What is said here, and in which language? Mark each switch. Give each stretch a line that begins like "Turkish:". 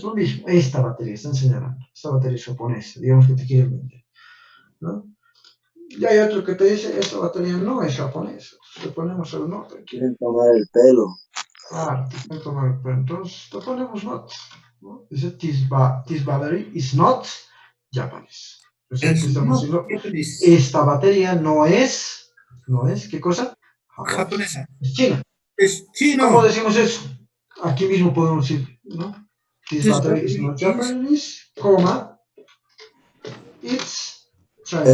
Spanish: Es lo mismo, esta batería, están señalando, esta batería es japonesa, digamos que te quieren vender, ¿no? Y hay otro que te dice, esta batería no es japonesa, entonces le ponemos el no, Quieren tomar el pelo. Ah, te quieren tomar el pelo, entonces le ponemos not, ¿no?
English: Dice, this battery is not Japanese.
Spanish: Entonces, estamos diciendo, esta batería no es, ¿qué cosa? Japonesa. Es china. Es chino. ¿Cómo decimos eso? Aquí mismo podemos decir, ¿no?
English: This battery is not Japanese, coma, it's Chinese.